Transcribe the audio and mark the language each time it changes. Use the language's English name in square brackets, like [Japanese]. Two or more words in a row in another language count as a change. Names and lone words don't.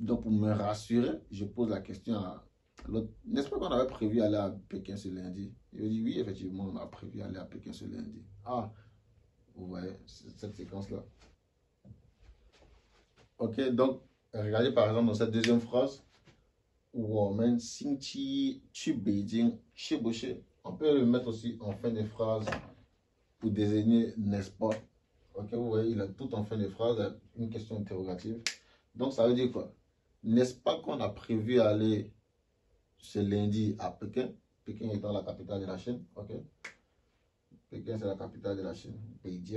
[French] Donc pour me rassurer, je pose la question à l'autre. N'est-ce pas qu'on avait prévu aller à Pékin ce lundi? Il me dit oui, effectivement, on a prévu aller à Pékin ce lundi. Ah, ouais, cette séquence-là. Ok, donc regardez par exemple dans cette deuxième phrase. [Chinese] 我们星期去北京是不是 [French] On peut le mettre aussi en fin de phrase pour désigner n'est-ce pas. Ok, vous voyez, il a tout en fin de phrase, une question interrogative. Donc ça veut dire quoi? N'est-ce pas qu'on a prévu aller ce lundi à Pékin? Pékin étant la capitale de la Chine, ok? Pékin c'est la capitale de la Chine, Pékin.